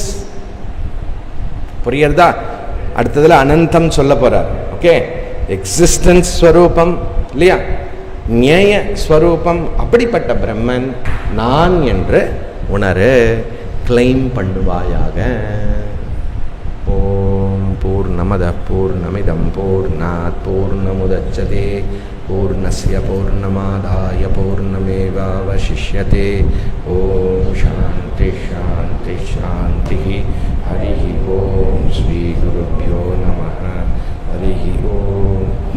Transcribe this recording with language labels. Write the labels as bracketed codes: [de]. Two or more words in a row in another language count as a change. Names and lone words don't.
[ta] புரியுறதா? அடுத்ததுல அனந்தம் சொல்ல போறார். ஓகே, எக்ஸிஸ்டன்ஸ் ஸ்வரூபம் இல்லையா, ஞேய ஸ்வரூபம். அப்படிப்பட்ட பிரம்மன் நான் என்று உணரு, கிளைம் பண்ணுவாயாக. [sa] ॐ पूर्णमद पूर्णमिदं पूर्णात् पूर्णमुदच्यते पूर्णस्य पूर्णमादाय पूर्णमेवावशिष्यते. ॐ शान्ति शान्ति शान्ति. हरि ॐ श्री गुरुभ्यो नमः. हरि ॐ.